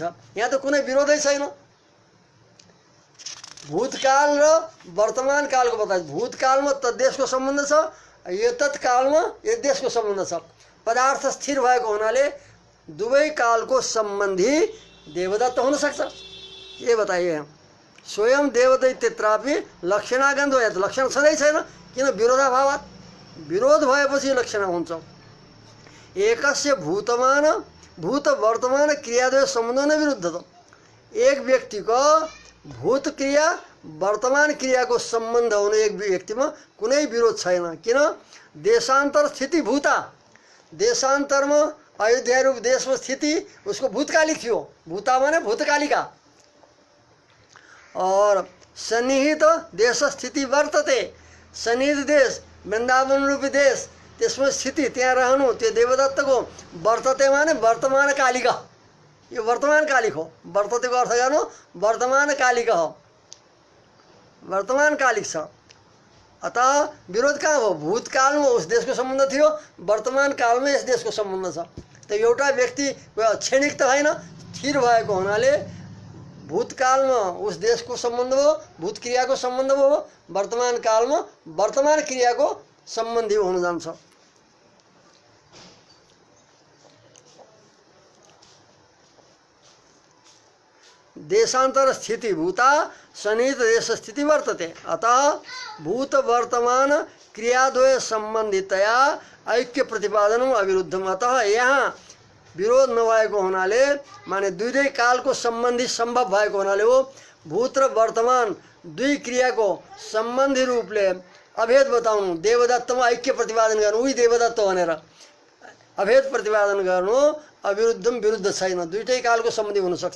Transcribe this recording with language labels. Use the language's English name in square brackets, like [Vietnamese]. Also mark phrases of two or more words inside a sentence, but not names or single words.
[Nepali] यहाँ त कुनै विरोधै छैन। भूतकाल र वर्तमान कालको बताइन्छ। भूतकालमा तद्देशको सम्बन्ध छ, यो तत्कालमा यस देशको सम्बन्ध छ। पदार्थ स्थिर भएको हुनाले दुवै कालको सम्बन्धी देवदत्त हुन सक्छ, [Hindi] ये बताइए। [Nepali] स्वयं देवदैत्यत्रापि लक्षणागन्ध हो, त लक्षण छँदै छैन, किन विरोधाभावात्, विरोध भएपछि लक्षण हुन्छ। [Sanskrit] एकस्य भूतमान भूत वर्तमान क्रियाद्वय सम्बन्ध न विरुद्ध [Nepali] त, एक व्यक्तिको भूत क्रिया वर्तमान क्रियाको सम्बन्ध हुने एक व्यक्तिमा कुनै विरोध छैन। किन, [Sanskrit] देशान्तर स्थिति भूता, [Nepali] देशान्तरमा अयोध्या रूप देशमा स्थिति उसको भूतकालिक थियो, भूता माने भूतकालिका। और [Sanskrit] सन्निहित देश स्थिति वर्तते, [Nepali] सन्निहित देश वृन्दावन रूपी देश, त्यसमा स्थिति त्यहाँ रहनु त्यो देवदत्तको। वर्तते माने वर्तमान कालिका, यो वर्तमान कालिक हो। वर्ततेको अर्थ गर्नु वर्तमान कालिक हो, वर्तमान कालिक छ। अतः विरोध कहाँ हो, भूतकालमा उस देशको सम्बन्ध थियो, वर्तमान कालमा यस देशको सम्बन्ध छ। त एउटा व्यक्ति क्षणिक त होइन, स्थिर भएको हुनाले भूतकालमा उस देशको सम्बन्ध हो, भूत क्रियाको सम्बन्ध हो, वर्तमान कालमा वर्तमान क्रियाको सम्बन्धी हुन जान्छ। [Sanskrit] देशान्तर स्थिति भूता सन्निहित देश स्थिति वर्तते, अतः भूत वर्तमान क्रियाद्वय सम्बन्धितया ऐक्य प्रतिपादन अविरुद्धम। [Nepali] अतः यहाँ विरोध नभएको हुनाले माने दुईटै कालको सम्बन्धी सम्भव भएको हुनाले हो भूत र वर्तमान दुई क्रियाको सम्बन्धी रूपले अभेद बताउनु, देवदत्तमा ऐक्य प्रतिपादन गर्नु, उही देवदत्त भनेर अभेद प्रतिपादन गर्नु अविरुद्धम विरुद्ध छैन, दुईटै कालको सम्बन्धी हुन सक्छ।